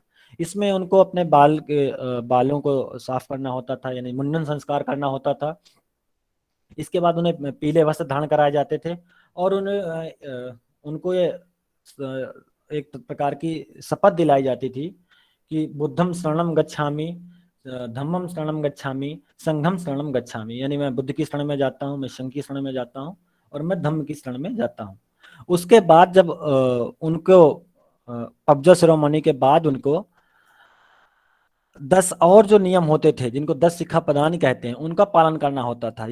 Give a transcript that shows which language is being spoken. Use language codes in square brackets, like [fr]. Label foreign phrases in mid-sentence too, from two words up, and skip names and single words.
[hi] इसमें उनको अपने बालों को साफ करना होता था, यानी मुंडन संस्कार करना होता था। इसके बाद उन्हें पीले वस्त्र धारण कराए जाते थे, और उनको ये एक प्रकार की शपथ दिलाई जाती थी कि [pi] बुद्धम शरणम गच्छामि, धम्मम शरणम गच्छामि, संघम शरणम गच्छामि, [hi] यानी मैं बुद्ध की शरण में जाता हूँ, मैं संघ की शरण में जाता हूँ, और मैं धम्म की शरण में जाता हूँ। उसके बाद जब उनको पबजा शिरोमणि के बाद उनको 10 और जो नियम होते थे, जिनको 10 सिक्खापदानी कहते हैं, उनका पालन करना होता था।